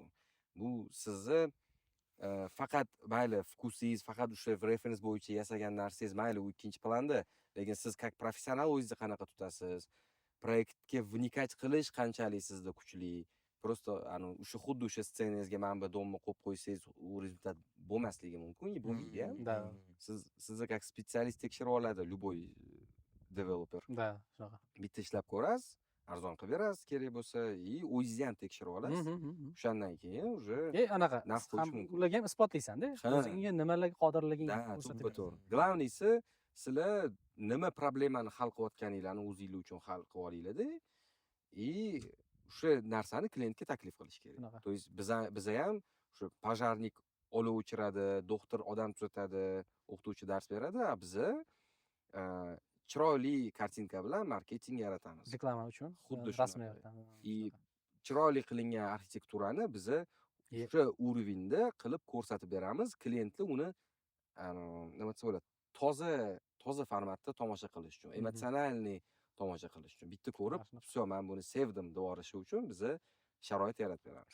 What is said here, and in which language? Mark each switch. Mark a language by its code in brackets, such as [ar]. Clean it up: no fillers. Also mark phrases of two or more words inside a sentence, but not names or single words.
[uz] bu sizni faqat mayli vkusingiz faqat o'sha referens bo'yicha yasagan narsangiz mayli u ikkinchi planda lekin siz [ru] как professional [uz] o'zingizni qanaqa tutasiz proyektga vnikать qilish qanchalik sizda kuchli просто o'sha xuddi o'sha ssenangizga mana bu domni qo'yib qo'ysangiz u rezultat bo'lmasligi mumkin bo'lmaydi ham sizni [ru] как специалист [uz] tekshirib oladi любой developer shunaqa bitta ishlab ko'rasiz arzon qilib berasiz kerak bo'lsa и o'zingizni ham tekshirib olasiz o'shandan keyin уже anaqa ularga ham isbotlaysanda o'zingga nimalarga qodirliging to'g'ri главныйsi sizlar nima problemani hal qilayotganinglarni o'zinglar uchun hal qilib olinglarda и o'sha narsani klientga taklif qilish kerak [ru] то есть [uz] biza ham o'sha pojarnik olov o'chiradi doktor odam tuzatadi o'qituvchi dars beradi a biza chiroyli kartinka bilan marketing yaratamiz reklama uchun xuddi rasmiy и chiroyli qilingan arxitekturani biza o'sha уровеньda qilib ko'rsatib beramiz klientlar uni nima desa bo'ladi toza formatda tomosha qilish uchun emotsionalniy tomosha qilish uchun bitta ko'rib все men buni sevdim deb yuborishi uchun biza sharoit yaratib beramiz